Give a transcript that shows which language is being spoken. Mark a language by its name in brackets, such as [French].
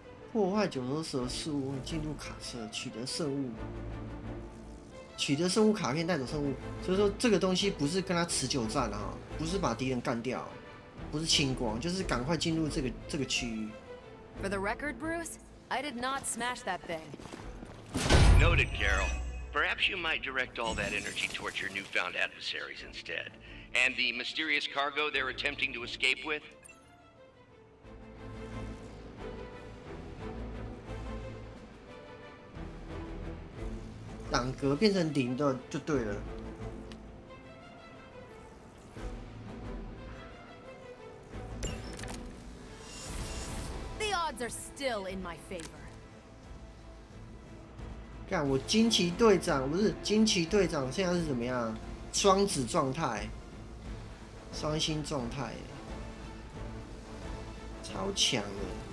[Chinese] 破坏九头蛇事物，进入卡车，取得圣物。取得生物卡片，带走生物，所以说这个东西不是跟他持久战啊，不是把敌人干掉，不是清光，就是赶快进入这个区域。 [English] For the record, Bruce, I did not smash that thing. Noted, Carol. Perhaps you might direct all that energy towards your newfound adversaries instead. And the mysterious cargo they're attempting to escape with? [Chinese] 档格变成0的就对了。 [English] The odds are still in my favor. [Chinese] 看我惊奇队长不是惊奇队长，现在是怎么样？双子状态，双星状态，超强的。